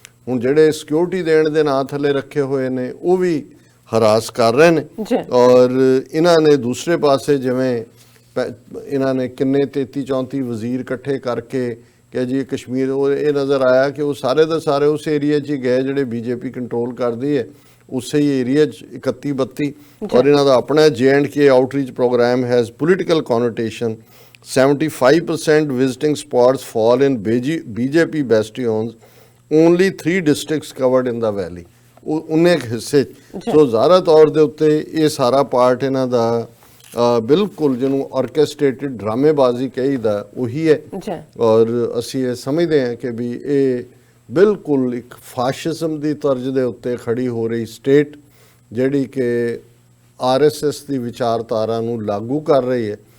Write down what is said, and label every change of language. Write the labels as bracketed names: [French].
[Punjabi] ਹੁਣ ਜਿਹੜੇ ਸਿਕਿਉਰਿਟੀ ਦੇਣ ਦੇ ਨਾਂ ਥੱਲੇ ਰੱਖੇ ਹੋਏ ਨੇ ਉਹ ਵੀ ਹਰਾਸ ਕਰ ਰਹੇ ਨੇ, ਔਰ ਇਹਨਾਂ ਨੇ ਦੂਸਰੇ ਪਾਸੇ ਜਿਵੇਂ ਇਹਨਾਂ ਨੇ ਕਿੰਨੇ 33-34 ਵਜ਼ੀਰ ਇਕੱਠੇ ਕਰਕੇ ਕਿ ਜੀ ਕਸ਼ਮੀਰ, ਉਹ ਇਹ ਨਜ਼ਰ ਆਇਆ ਕਿ ਉਹ ਸਾਰੇ ਦੇ ਸਾਰੇ ਉਸ ਏਰੀਆ 'ਚ ਹੀ ਗਏ ਜਿਹੜੇ ਬੀਜੇਪੀ ਕੰਟਰੋਲ ਕਰਦੀ ਹੈ, ਉਸੇ ਹੀ ਏਰੀਆ 'ਚ 31-32, ਔਰ ਇਹਨਾਂ ਦਾ ਆਪਣਾ J&K outreach programme [English] Has political connotation. 75% visiting spots fall in BJP bastions, only 3 districts covered in the valley। [Punjabi] ਉਹ ਉਨੇ ਹਿੱਸੇ ਸੋ ਜ਼ਾਹਰਾ ਤੌਰ ਦੇ ਉੱਤੇ ਇਹ ਸਾਰਾ ਪਾਰਟ ਇਹਨਾਂ ਦਾ ਬਿਲਕੁਲ ਜਿਹਨੂੰ ਆਰਕੈਸਟ੍ਰੇਟਿਡ ਡਰਾਮੇਬਾਜ਼ੀ ਕਹੀਦਾ ਉਹੀ ਹੈ, ਔਰ ਅਸੀਂ ਇਹ ਸਮਝਦੇ ਹਾਂ ਕਿ ਵੀ ਇਹ ਬਿਲਕੁਲ ਇੱਕ ਫਾਸ਼ਿਜ਼ਮ ਦੀ ਤਰਜ਼ ਦੇ ਉੱਤੇ ਖੜੀ ਹੋ ਰਹੀ ਸਟੇਟ ਜਿਹੜੀ ਕਿ RSS ਦੀ ਵਿਚਾਰਧਾਰਾ ਨੂੰ ਲਾਗੂ ਕਰ ਰਹੀ ਹੈ।